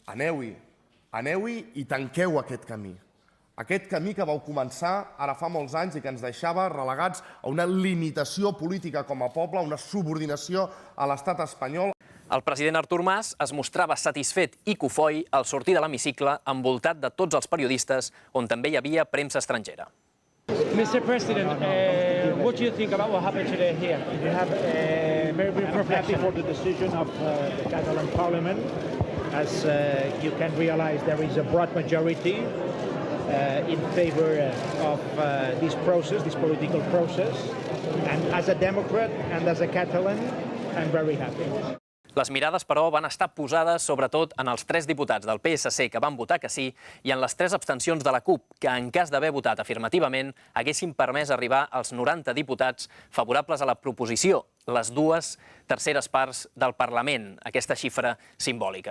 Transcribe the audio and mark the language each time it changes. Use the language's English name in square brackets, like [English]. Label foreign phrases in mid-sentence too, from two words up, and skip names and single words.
[Catalan] Aneu-hi i tanqueu aquest camí. Aquest camí que vau començar ara fa molts anys i que ens deixava relegats a una limitació política com a poble, a una subordinació a l'estat espanyol. El president Artur Mas es mostrava satisfet i cofoi al sortir de l'hemicicle envoltat de tots els periodistes on també hi havia premsa estrangera. [English] Mr. President, what do you think about what happened today here? You have a very brief reflection for the decision of the Catalan Parliament. As you can realize, there is a broad majority in favor of this process, this political process. And as a Democrat and as a Catalan, I'm very happy. [Catalan] Les mirades, però, van estar posades sobretot en els 3 diputats del PSC que van votar que sí i en les 3 abstencions de la CUP, que en cas d'haver votat afirmativament haguessin permès arribar als 90 diputats favorables a la proposició, les 2/3 parts del Parlament, aquesta xifra simbòlica.